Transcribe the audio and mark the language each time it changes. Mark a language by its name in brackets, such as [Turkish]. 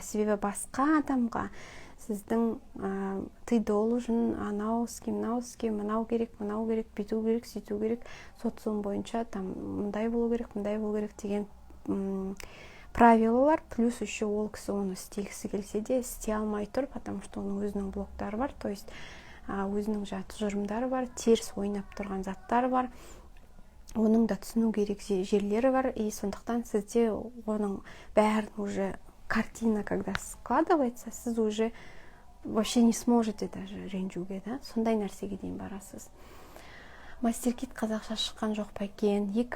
[Kazakh] Себебі басқа адамға сіздің [Russian] ты должен [Kazakh] анау іске, мынау керек, бүйту керек, сөйту керек, социум бойынша там мындай болу керек деген правилалар, [Russian] плюс еще [Kazakh] ол кісі оны істегісі келсе де істей алмай тұр, [Russian] потому что [Kazakh] оның өзінің блоктары бар, [Russian] то есть [Kazakh] өзінің тұжырымдары бар, теріс ойнап тұрған заттар бар, оның да түсіну керек жерлері бар. И сондықтан сізде оның бәрін [Russian] уже картина, когда складывается, сіз уже вообще не сможете даже [Kazakh] ренжуге, [Russian] да? [Kazakh] Сондай нәрсеге дейін барасыз. Мастер-кит қазақша шыққан жоқ па екен?